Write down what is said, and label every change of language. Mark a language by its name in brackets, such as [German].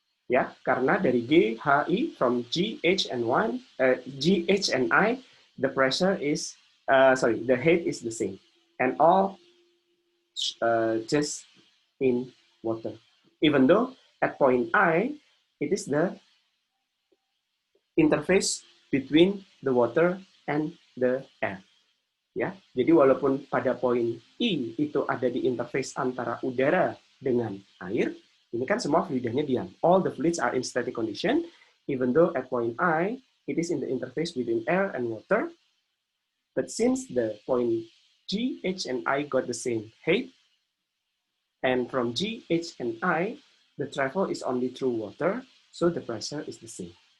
[Indonesian] Ya, karena dari [English] G, H, I, from G, H, and G, H, and I, the pressure is, the head is the same. And all just in water. Even though at point I, it is the interface between the water and the air. [Indonesian] Ya, jadi walaupun pada poin I itu ada di interface antara udara dengan air, ini kan semua fluidanya diam. [English] All the fluids are in static condition, even though at point I, it is in the interface between air and water. But since the point G, H, and I got the same height, and from G, H, and I, the travel is only through water, so the pressure is the same.